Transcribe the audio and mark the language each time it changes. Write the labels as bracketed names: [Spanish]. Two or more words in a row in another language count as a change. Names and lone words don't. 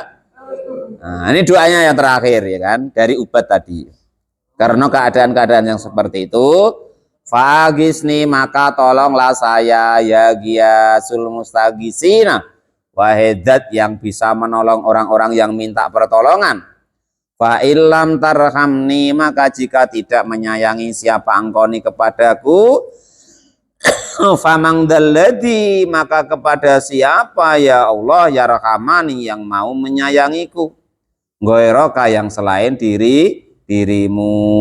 [Indonesian] Nah ini doanya yang terakhir ya kan, dari Ubad tadi. Karena keadaan-keadaan yang seperti itu, fagisni maka tolonglah saya [Arabic] يا غياث المستغيثين, [Indonesian] wahidat yang bisa menolong orang-orang yang minta pertolongan. [Arabic] فإن لم ترحمني, [Indonesian] maka jika tidak menyayangi siapa engkau ni kepadaku, [Arabic] فمن ذا الذي, [Indonesian] maka kepada siapa [Arabic] يا الله يا رحمن [Indonesian] yang mau menyayangiku, goiroka yang selain dirimu.